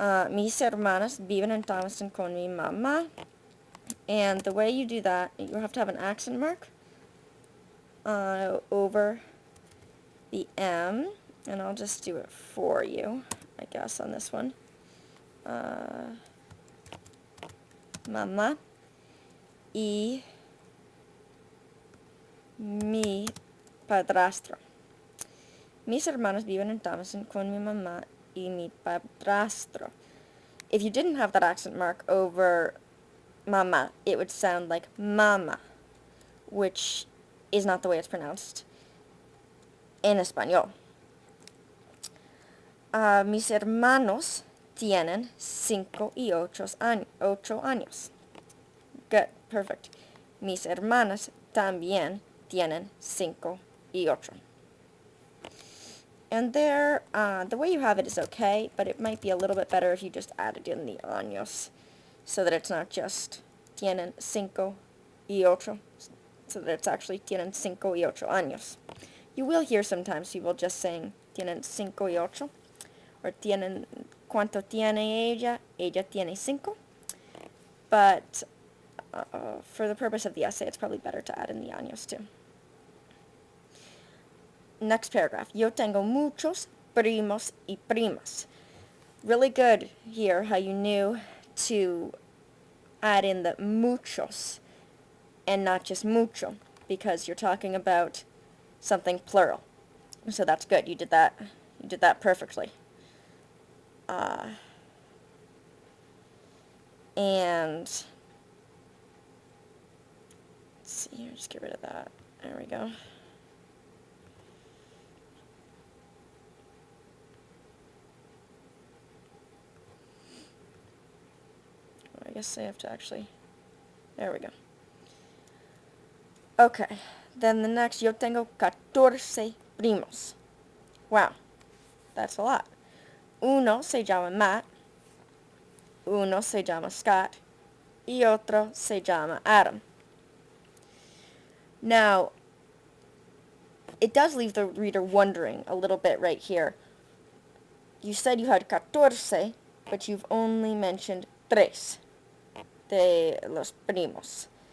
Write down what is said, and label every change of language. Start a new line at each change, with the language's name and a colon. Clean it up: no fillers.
Spanish: Mis hermanas viven en Thomaston con mi mamá.
English: And the way you do that, you have to have an accent mark over the M, and I'll just do it for you, I guess, on this one.
Spanish: Mamá y mi padrastro. Mis hermanos viven en Thomaston con mi mamá y mi padrastro.
English: If you didn't have that accent mark over mama, it would sound like mama, which is not the way it's pronounced
Spanish: en español. Mis hermanos tienen 5 y 8 años.
English: Good, perfect.
Spanish: Mis hermanas también tienen 5 y 8.
English: And there, the way you have it is okay, but it might be a little bit better if you just added in the años, so that it's not just
Spanish: tienen 5 y 8,
English: so that it's actually
Spanish: tienen 5 y 8 años.
English: You will hear sometimes people just saying
Spanish: tienen 5 y 8,
English: or
Spanish: tienen, ¿cuánto tiene ella? Ella tiene 5.
English: But for the purpose of the essay, it's probably better to add in the años too. Next paragraph.
Spanish: Yo tengo muchos primos y primas.
English: Really good here how you knew to add in the muchos and not just mucho, because you're talking about something plural. So that's good. You did that perfectly. And let's see here, just get rid of that. There we go. I guess I have to actually, there we go. Okay, then the next,
Spanish: yo tengo 14 primos.
English: Wow, that's a lot.
Spanish: Uno se llama Matt, uno se llama Scott, y otro se llama Adam.
English: Now, it does leave the reader wondering a little bit right here. You said you had 14, but you've only mentioned
Spanish: tres de los primos.